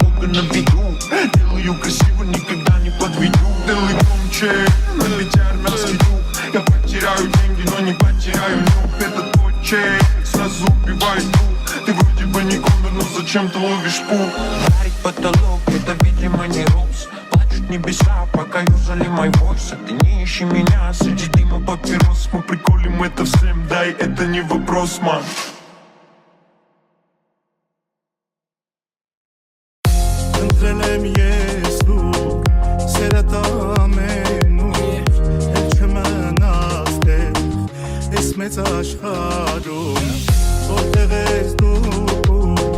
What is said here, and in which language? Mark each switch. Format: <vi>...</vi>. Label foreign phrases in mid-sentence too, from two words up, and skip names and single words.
<ru>Бога на виду Делаю красиво, никогда не подведу Делай громче, налети армянский дух Я потеряю деньги, но не потеряю нюх Это твой чек, сразу убивает дух Ты вроде бы не Конор, но зачем ты ловишь пух Дарит потолок, это, видимо, не рост Плачут небеса, пока юзали мой войс Ты не ищи меня, среди дыма папирос Мы приколем это всем, дай, это не вопрос, ман</ru> <hy>Ընտրել եմ ես դու Սերդ ամենուր Էլ չմնաս տեղ Ես մեծ աշխարում Որտեղ ես դու</hy>